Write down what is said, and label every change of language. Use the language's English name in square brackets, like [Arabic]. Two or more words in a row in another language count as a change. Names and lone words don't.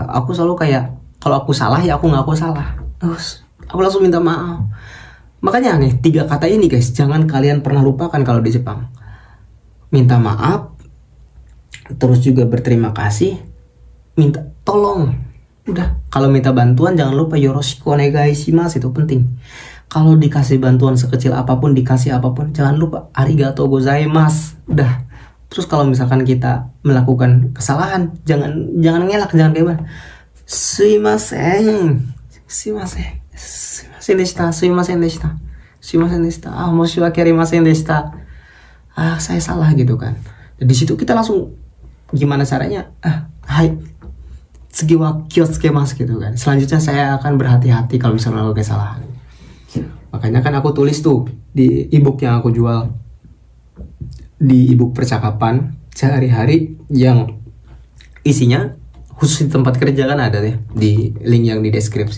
[Indonesian] Aku selalu kayak, kalau aku salah ya aku ngaku salah. Terus aku langsung minta maaf. Makanya nih 3 kata ini guys, jangan kalian pernah lupakan kalau di Jepang. Minta maaf, terus juga berterima kasih, minta tolong. Udah, kalau minta bantuan jangan lupa [Japanese] よろしくお願いします, [Indonesian] itu penting. Kalau dikasih bantuan sekecil apapun, dikasih apapun, jangan lupa [Japanese] ありがとうございます. [Indonesian] Udah. Terus kalau misalkan kita melakukan kesalahan, jangan ngelak, jangan kayak mana. [Japanese] すみませんでした. 申し訳ありませんでした. [Indonesian] Saya salah gitu kan. Dan di situ kita langsung gimana caranya? Hai. [Japanese] セギは気をつけます [Indonesian] gitu kan. Selanjutnya saya akan berhati-hati kalau misalnya melakukan kesalahan. Makanya kan aku tulis tuh di ebook yang aku jual, di ebook percakapan sehari-hari yang isinya khusus di tempat kerja kan ada deh di link yang di deskripsi.